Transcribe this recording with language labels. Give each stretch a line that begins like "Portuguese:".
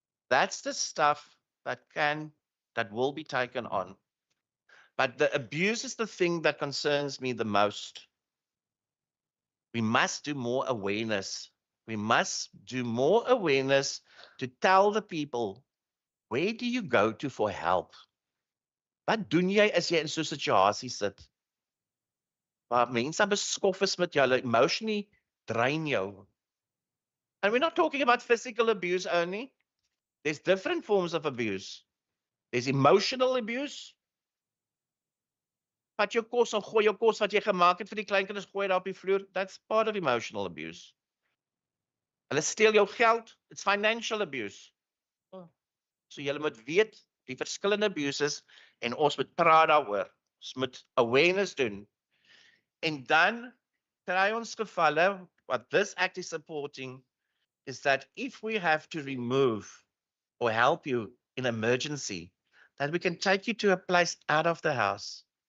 English: That's the stuff that will be taken on. But the abuse is the thing that concerns me the most. We must do more awareness. We must do more awareness to tell the people, where do you go to for help?
Afrikaans: Wat doen jy as jy in so 'n situasie sit? Waar mense beskof is met jou,
English: emotionally drain
Afrikaans: jou.
English: And we're not talking about physical abuse only. There's different forms of abuse. There's emotional abuse.
Afrikaans: Vat jou kos en gooi jou kos wat jy gemaak het vir die kleinkinders, gooi dit op die vloer.
English: That's part of emotional abuse.
Afrikaans: Hulle steel jou geld.
English: It's financial abuse.
Afrikaans: So julle moet weet die verskillende abuses en ons moet praat daaroor. Ons moet awareness doen. En dan kry ons gevalle,
English: what this act is supporting is that if we have to remove or help you in emergency, that we can take you to a place out of the house.